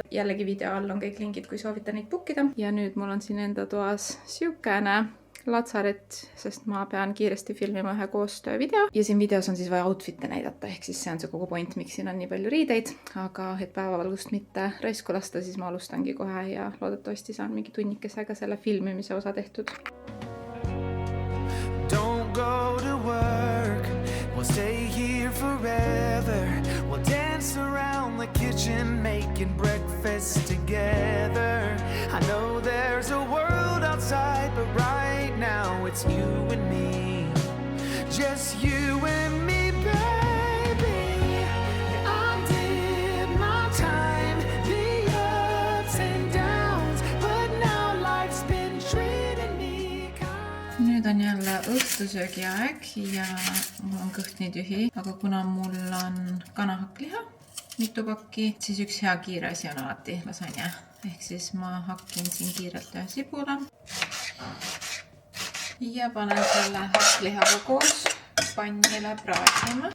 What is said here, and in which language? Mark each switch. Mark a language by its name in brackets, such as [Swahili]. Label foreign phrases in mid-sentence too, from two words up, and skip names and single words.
[Estonian] Jällegi video all on kõik lingid, kui soovite neid bookida. Ja nüüd mul on siin enda toas siukene latsaret, sest ma pean kiiresti filmima ühe koostöövideo ja siin videos on siis vaja outfit'e näidata, ehk siis see on see kogu point, miks siin on nii palju riideid, aga et päevavalgust mitte raisku lasta, siis ma alustangi kohe ja loodetavasti saan mingi tunnikesega selle filmimise osa tehtud. [English] Don't go to work, we'll stay here forever. We'll dance around the kitchen making breakfast together. I know there's a world outside, but right now it's you and me. Just you and me, baby. Yeah, I did my time, the ups and downs, but now life's been treating me kind. [Estonian] Nüüd on jälle õhtusöögi aeg ja mul on kõht nii tühi, aga kuna mul on kanahakkliha, mitu pakki, siis üks hea kiire asi on alati lasanja. Ehk siis ma hakkin siin kiirelt ühe sibula ja panen selle hakklihaga koos pannile praadima.